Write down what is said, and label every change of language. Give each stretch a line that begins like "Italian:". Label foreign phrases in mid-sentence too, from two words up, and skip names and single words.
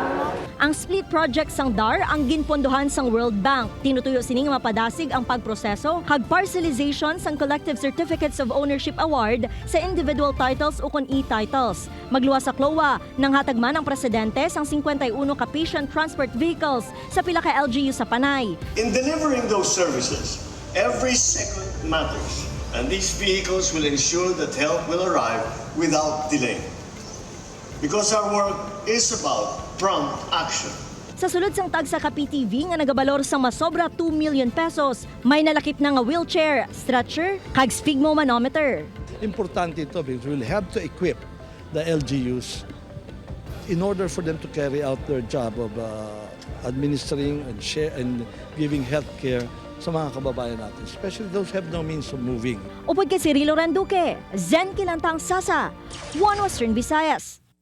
Hiligaynon: Ang split project sang DAR ang ginpondohan sang World Bank. Tinutuyo sining mapadasig ang pagproseso kag parcelization sang
English: Collective Certificates of Ownership Award
Hiligaynon: sa individual titles o kon e-titles. Magluwas sa cloa, nanghatag man ang presidente sang 51 ka
English: patient transport vehicles
Hiligaynon: sa pila ka LGU sa Panay.
English: In delivering those services, every second matters. And these vehicles will ensure that help will arrive without delay. Because our work is about prompt action.
Hiligaynon: Sa sulod sang tag sa PTV nga nagabalor sa Masobra 2 million pesos, may nalakip na nga wheelchair, stretcher, kag sphygmomanometer.
Filipino: Importante ito
English: because we'll have to equip the LGUs in order for them to carry out their job of administering and giving health care
Filipino: sa mga kababayan natin,
English: especially those who have no means of moving.
Hiligaynon: Upod kay Cirilo Randuque, Zen Kilantang Sasa, One Western Visayas.